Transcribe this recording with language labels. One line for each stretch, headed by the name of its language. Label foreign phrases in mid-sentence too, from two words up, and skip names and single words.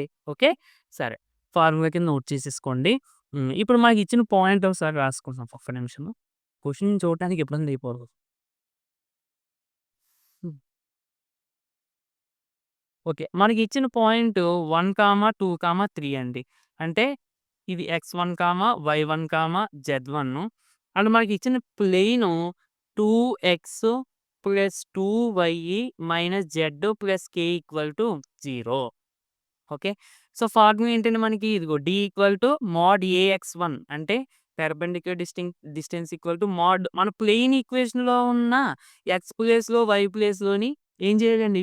Telugu: ఓకే. సరే. ఫార్ములా కింద నోట్ చేసేసుకోండి. ఇప్పుడు మనకి ఇచ్చిన పాయింట్ ఒకసారి రాసుకుందాం ఒక్క నిమిషము. క్వెషన్ చూడటానికి ఇబ్బంది అయిపోదు. హ్మ్. ఓకే. మనకి ఇచ్చిన పాయింట్ 1, 2, 3 అండి. అంటే ఇది x1, y1, z1 అండ్ మనకి ఇచ్చిన ప్లేను
English: 2x plus 2y minus z plus k equal to 0.
Telugu: ఓకే. సో, ఫార్ములా ఏంటంటే మనకి ఇదిగో
English: d equal to mod ax1
Telugu: అంటే
English: perpendicular distance equal to mod
Telugu: మన ప్లేన్ ఈక్వేషన్‌లో ఉన్న x ప్లేస్‌లో, y ప్లేస్‌లోని ఏం చేయాలండి?